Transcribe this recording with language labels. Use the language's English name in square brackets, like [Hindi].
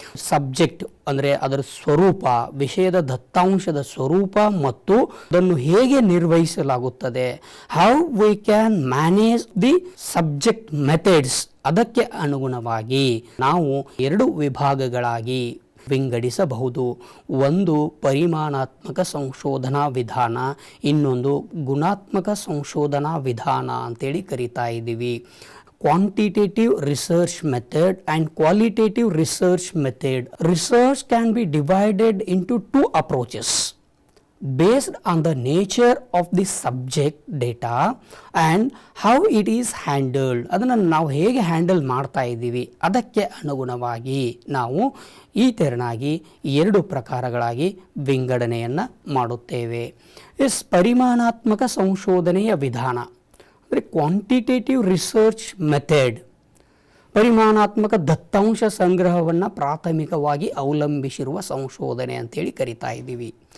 [Kannada] Subject ಅಂದರೆ ಅದರ ಸ್ವರೂಪ, ವಿಷಯದ ದತ್ತಾಂಶದ ಸ್ವರೂಪ ಮತ್ತು ಅದನ್ನು ಹೇಗೆ ನಿರ್ವಹಿಸಲಾಗುತ್ತದೆ, [English] how we can manage the subject methods, [Kannada] ಅದಕ್ಕೆ ಅನುಗುಣವಾಗಿ ನಾವು 2 ವಿಭಾಗಗಳಾಗಿ ವಿಂಗಡಿಸಬಹುದು. ಒಂದು ಪರಿಮಾಣಾತ್ಮಕ ಸಂಶೋಧನಾ ವಿಧಾನ, ಇನ್ನೊಂದು ಗುಣಾತ್ಮಕ ಸಂಶೋಧನಾ ವಿಧಾನ ಅಂತೇಳಿ ಕರಿತಾ ಇದ್ದೀವಿ. [English] Quantitative research method and qualitative research method. [Kannada] Research can be divided into [English] 2 approaches based on the nature of the subject data and how it is handled. [Kannada] ಅದನ್ನು ನಾವು ಹೇಗೆ ಹ್ಯಾಂಡಲ್ ಮಾಡ್ತಾ ಇದ್ದೀವಿ ಅದಕ್ಕೆ ಅನುಗುಣವಾಗಿ ನಾವು ಈ ತೆರನಾಗಿ 2 ಪ್ರಕಾರಗಳಾಗಿ ವಿಂಗಡಣೆಯನ್ನು ಮಾಡುತ್ತೇವೆ. ಪರಿಮಾಣಾತ್ಮಕ ಸಂಶೋಧನೆಯ ವಿಧಾನ ಅಂದರೆ ಕ್ವಾಂಟಿಟೇಟಿವ್ ರಿಸರ್ಚ್ ಮೆಥಡ್, ಪರಿಮಾಣಾತ್ಮಕ ದತ್ತಾಂಶ ಸಂಗ್ರಹವನ್ನು ಪ್ರಾಥಮಿಕವಾಗಿ ಅವಲಂಬಿಸಿರುವ ಸಂಶೋಧನೆ ಅಂತೇಳಿ ಕರಿತಾ ಇದ್ದೀವಿ.